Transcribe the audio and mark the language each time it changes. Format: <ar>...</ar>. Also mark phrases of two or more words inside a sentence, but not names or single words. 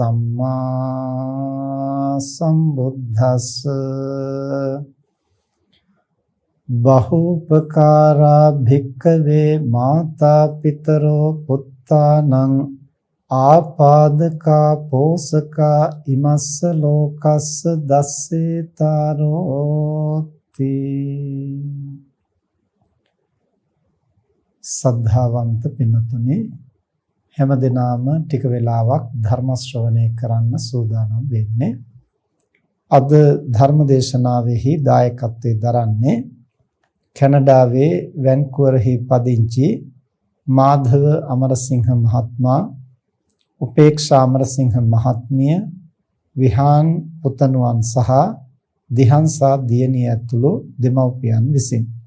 <pi>සම්මා සම්බුද්දස්ස බහූපකාරා භික්ඛවේ මාතා පිතරෝ පුත්තානං ආපාදකා පෝසකා ඉමස්ස ලෝකස්ස දස්සේතරෝති.</pi> <si>සද්ධාවන්ත පින්තුනි, හැමදෙනාම ටික වෙලාවක් ධර්ම ශ්‍රවණය කරන්න සූදානම් වෙන්නේ. අද ධර්ම දේශනාවෙහි දායකත්වයෙන් දරන්නේ කැනඩාවේ වැන්කුවරෙහි පදිංචි මාධව අමරසිංහ මහත්මයා, උපේක්ෂා අමරසිංහ මහත්මිය, විහාන් පුතණුවන් සහ දිහංසා දියණිය ඇතුළු දෙමව්පියන් විසින්.</si>